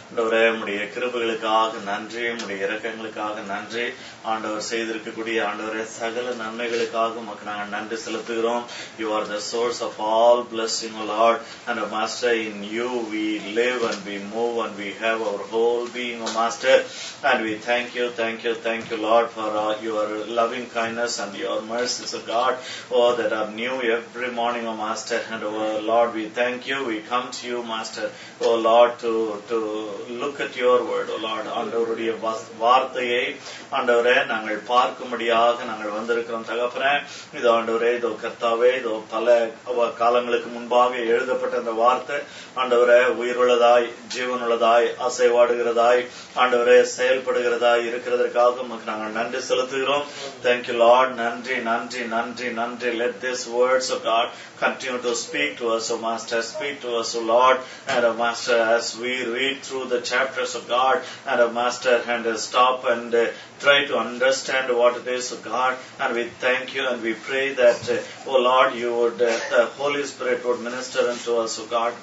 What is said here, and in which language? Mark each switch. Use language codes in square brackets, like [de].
[ta] ஆண்டவரே உம்முடைய கிருபைகளுக்காக நன்றி, உம்முடைய இரக்கங்களுக்காக நன்றி. ஆண்டவர் செய்திருக்கக்கூடிய ஆண்டவரே சகல நன்மைகளுக்காக உமக்கு நாங்கள் நன்றி செலுத்துகிறோம். [en] You are the source of all blessing, O Lord, and O Master, in you we live and we move and we have our whole being, O Master, and we thank you, Lord, for your loving kindness and your mercies, O God, that are new every morning, O Master, and Lord, we thank you. We come to you, Master, O Lord, to look at your word, O Lord. [ta] ஆண்டவருடைய வார்த்தையை ஆண்டவரே நாங்கள் பார்க்கும்படியாக நாங்கள் வந்திருக்கிறோம் தகப்பனே. இது ஆண்டவரே, இதோ கர்த்தாவே, இதோ பல காலங்களுக்கு முன்பாக எழுதப்பட்ட அந்த வார்த்தை ஆண்டவரே உயிருள்ளதாய், ஜீவனுள்ளதாய், அசைவாடுகிறதாய், ஆண்டவரே செயல்படுகிறதாய் இருக்கிறதற்காக உமக்கு நாங்கள் நன்றி செலுத்துகிறோம். [en] Thank you, Lord. [ta] நன்றி நன்றி நன்றி நன்றி. [en] Let these words of God continue to speak to us, O Master. Speak to us, O Lord, and O Master, as we read through the chapters of God, and O Master, and stop and try to understand what it is, O God. And we thank you and we pray that, O Lord, you would, the Holy Spirit would minister unto us, O God.